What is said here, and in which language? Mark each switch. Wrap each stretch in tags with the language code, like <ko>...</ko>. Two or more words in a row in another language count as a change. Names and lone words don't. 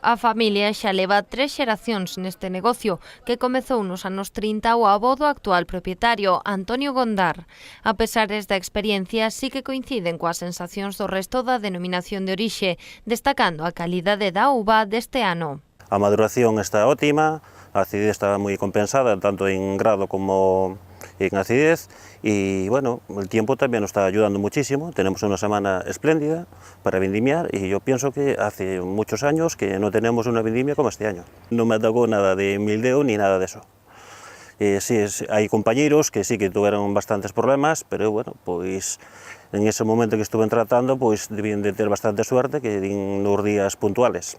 <gl>A familia xa leva 3 xeracións neste negocio, que comezou nos anos 30 o avó do actual propietario, Antonio Gondar. A pesares da experiencia, sí que coinciden coas sensacións do resto da denominación de orixe, destacando a calidade da uva deste ano. A maduración está óptima, a acidez está moi compensada,</gl> <es>tanto en grado como en acidez, y bueno, el tiempo también nos está ayudando muchísimo. Tenemos una semana espléndida para vendimiar y yo pienso que hace muchos años que no tenemos una vendimia como este año. No me tocó nada de mildeo ni nada de eso. Sí, hay compañeros que sí que tuvieron bastantes problemas, pero bueno, pues en ese momento que estuve tratando, pues debían de tener bastante suerte que en los días puntuales.</es>